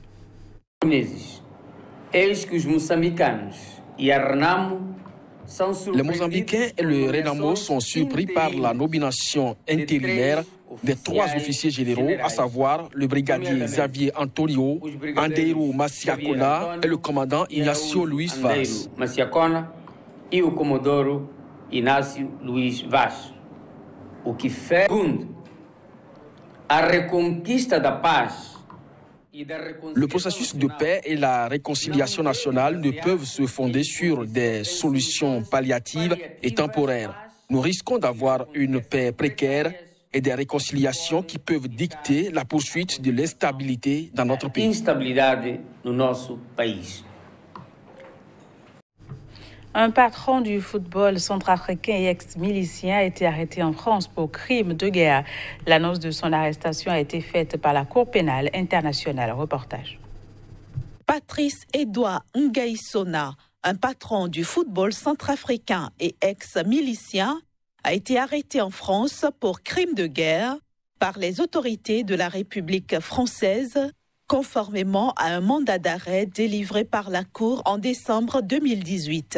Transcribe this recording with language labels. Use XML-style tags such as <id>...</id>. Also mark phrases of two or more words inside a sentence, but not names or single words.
<fr>Les Mozambicains et le Renamo sont surpris par la nomination intérimaire des 3 officiers généraux, à savoir le brigadier Xavier Antonio, Andreiro Massiacona et le commandant Ignacio Luis Vaz.</fr> <pt>E o Comodoro Inácio Luiz Vaz, o que fez a reconquista da paz.</pt> <fr>Le processus de paix et la réconciliation nationale ne peuvent se fonder sur des solutions palliatives et temporaires. Nous risquons d'avoir une paix précaire et des réconciliations qui peuvent dicter la poursuite de l'instabilité dans notre pays.</fr> <pt>Instabilidade no nosso país.</pt> <fr>Un patron du football centrafricain et ex-milicien a été arrêté en France pour crime de guerre. L'annonce de son arrestation a été faite par la Cour pénale internationale. Reportage. Patrice Edouard Ngaïsona, un patron du football centrafricain et ex-milicien, a été arrêté en France pour crime de guerre par les autorités de la République française, conformément à un mandat d'arrêt délivré par la Cour en décembre 2018.</fr>